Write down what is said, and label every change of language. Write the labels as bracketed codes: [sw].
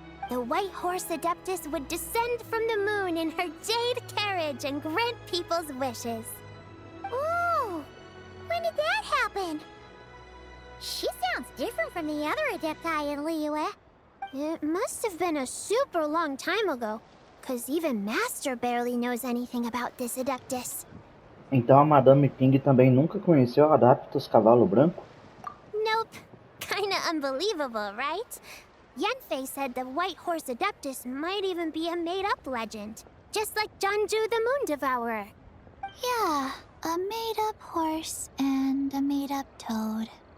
[en] The White Horse Adeptus would descend from the moon in her jade carriage and grant people's wishes. Ooh! When did that happen? She sounds different from the other Adepti in Liyue. It must have been a super long time ago, because even Master barely knows anything about this Adeptus. [pt] Então a Madame Ping também nunca conheceu a Adeptus Cavalo Branco? [en] Nope. Kinda unbelievable, right? Yenfei said the White Horse Adeptus might even be a made-up legend, just like Jeonju the Moon Devourer. Yeah, a made-up horse and a made-up toad.